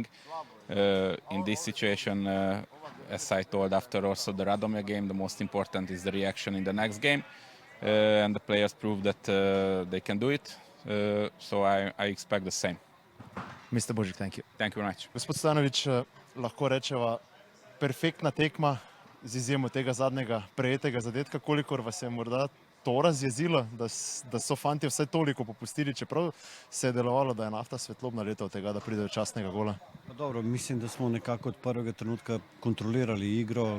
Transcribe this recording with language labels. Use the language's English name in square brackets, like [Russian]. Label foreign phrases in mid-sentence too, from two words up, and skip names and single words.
[English] In this situation, as I told after also the Radomia game, the most important is the reaction in the next game, and the players prove that they can do it. So I expect the same. Mr. Božič, thank you. Thank you very much. [Slovenian] Gospod Stanovič, lahko rečeva, perfektna tekma z izjemo tega zadnjega prejetega zadetka. Kolikor vas je morda to razjezilo, da so fantje vsaj toliko popustili, čeprav se je delovalo, da je Nafta svetlobna leta od tega, da pride do častnega gola? Pa dobro, mislim, da smo nekako od prvega trenutka kontrolirali igro.